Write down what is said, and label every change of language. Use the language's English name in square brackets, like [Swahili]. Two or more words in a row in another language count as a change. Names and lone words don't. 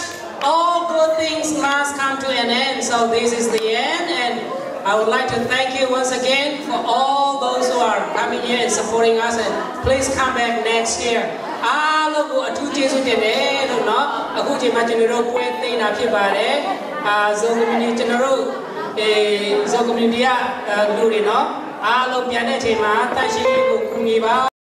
[English] All good things must come to an end, so this is the end, and I would like to thank you once again for all those who are coming here and supporting us, and please come back next year. [Burmese] Thank aloပြန်တဲ့ချိန်မှာတန်ရှင်းရေးကိုကူညီပါ